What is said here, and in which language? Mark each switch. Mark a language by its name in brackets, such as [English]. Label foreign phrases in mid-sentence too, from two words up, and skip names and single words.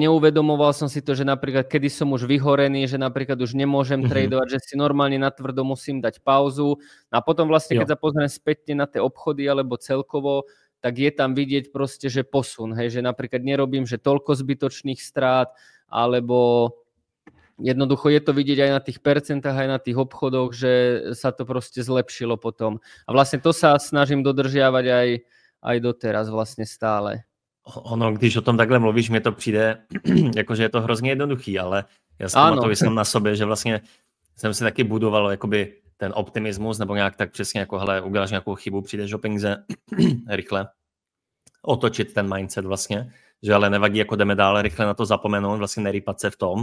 [Slovak] neuvedomoval som si to, že napríklad kedy som už vyhorený, že napríklad už nemôžem tradovať, že si normálne natvrdo musím dať pauzu a potom vlastne keď sa pozriem spätne na tie obchody alebo celkovo, tak je tam vidieť proste, že posun, hej, že napríklad nerobím, že toľko zbytočných strát, alebo jednoducho je to vidieť aj na tých percentách, aj na tých obchodoch, že sa to proste zlepšilo potom. A vlastne to sa snažím dodržiavať aj doteraz vlastně stále. [Czech] Ono, když o tom takhle mluvíš, mi to přijde, jakože je to hrozně jednoduchý, ale já si pamatuju sám na sobě, že vlastně jsem si taky budoval jakoby ten optimismus, nebo nějak tak přesně jako, hele, uděláš nějakou chybu, přijdeš o peníze, rychle otočit ten mindset vlastně, že ale nevadí, jako jdeme dál, rychle na to zapomenout, vlastně nerýpat se v tom.